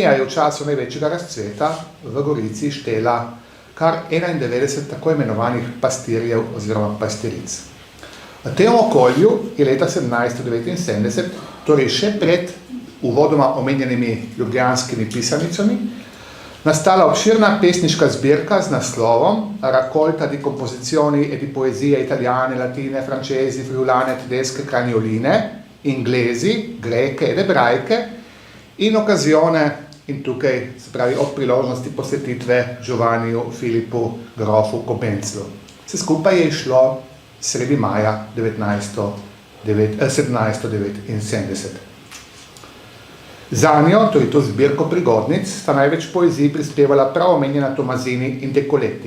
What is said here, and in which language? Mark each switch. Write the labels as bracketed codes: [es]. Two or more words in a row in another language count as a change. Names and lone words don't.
[sl] Akademija je v času največjega razcveta v Gorici štela kar 91 tako imenovanih pastirjev oziroma pastiric. V tem okolju je leta 1779, torej še pred uvodoma omenjenimi ljubljanskimi pisanicami, nastala obširna pesniška zbirka z naslovom Raccolta di composizioni e di poesie italiane, latine, francesi, friulane, tedesche, cranioline, inglesi, greke ed ebrajke in okazione in tukaj, se pravi, ob priložnosti posvetitve Giovanniju Filipu grofu Cobenzlu. Vse skupaj je išlo sredi maja 1779. Zanjo, torej to zbirko prigodnic, sta največ poezij prispevala prav omenjena Tomazini in Dekoleti.